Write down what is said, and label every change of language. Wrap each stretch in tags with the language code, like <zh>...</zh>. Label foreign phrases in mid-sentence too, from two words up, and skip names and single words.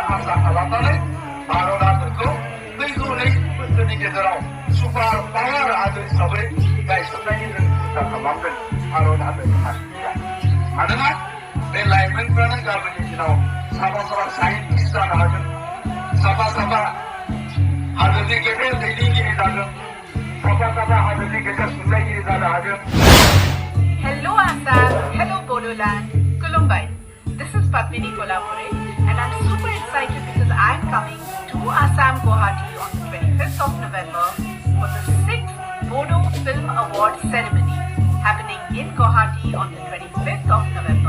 <brx>आसा खालामनानै भारत हादरखौ फैगौ 20 बोसोरनि गेजेराव</brx> <en>super power</en> <brx>हादर हिसाबै गायसननायनि जों सिन्था खालामदों भारत हादरनि मानसिफ्रा मानोना बे लाइमोनफ्रानो गाबोननि दिनाव साफा साफा साइन्टिस्ट जानो हागोन साफा साफा हादरनि गेदेर दैदेनगिरि जागोन साफा साफा हादरनि गेदेर थुनलाइगिरि जानो हागोन</brx> <en>Hello Assam, hello Bodoland,</en> <brx>Kulumbai.</brx> <en>This is Padmini Kolapure and I'm super excited because I'm coming to Assam Guwahati on the 25th of November for the 6th Bodo Film Award ceremony happening in Guwahati on the 25th of November.</en>